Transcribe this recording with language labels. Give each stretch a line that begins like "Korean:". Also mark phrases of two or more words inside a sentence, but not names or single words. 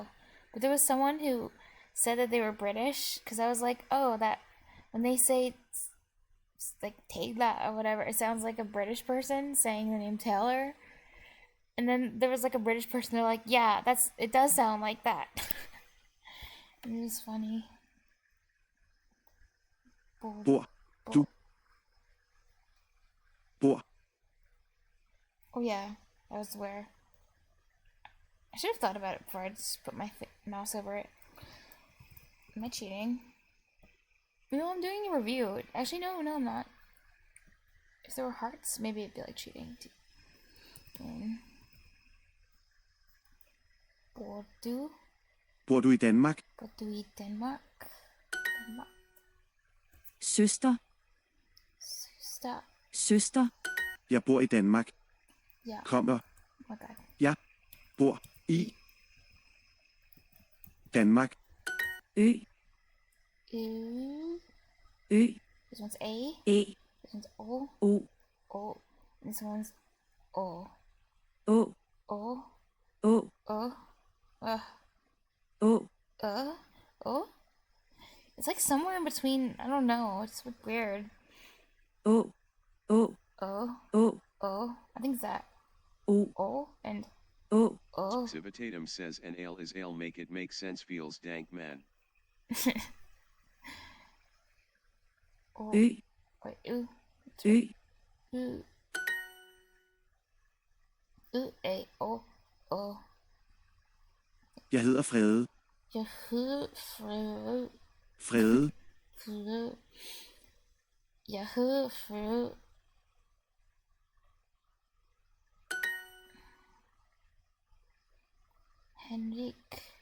English: But there was someone who said that they were British, because I was like, oh, that when they say like Taylor or whatever, it sounds like a British person saying the name Taylor. And then there was like a British person, they're like, yeah, it does sound like that. It was funny.
Danish: Bor. Du. Bor.
English: Oh yeah, I was aware. I should have thought about it before I just put my mouse over it. Am I cheating? No, I'm doing a review. Actually, no, I'm not. If there were hearts, maybe it'd be like cheating.
Danish: Bor du? Bor du i Danmark? Bor du i Danmark? Danmark. Søster, Søster. søster. Jeg bor i Danmark. Ja. Kommer.
English: Oh my god.
Danish: Jeg bor i Danmark. Ø, Ø. ø,
English: This one's A.
Danish: æ,
English: This one's O.
Danish: o, O.
English: This one's O.
Danish: å, O. å, O. å. O.
English: It's like somewhere in between. I don't know. It's weird.
Danish: Å, å, O. å,
English: O. I think it's that.
Danish: o, O and å. O.
English: Civitatum says an ale is ale make it make sense feels dank man.
Danish: O. Ø,
English: Wait,
Danish: U. ø. U. U. A. O. O. Jeg hedder Frede. Jeg hedder Frede. Frede. Frede. Jeg hedder Frede. Henrik.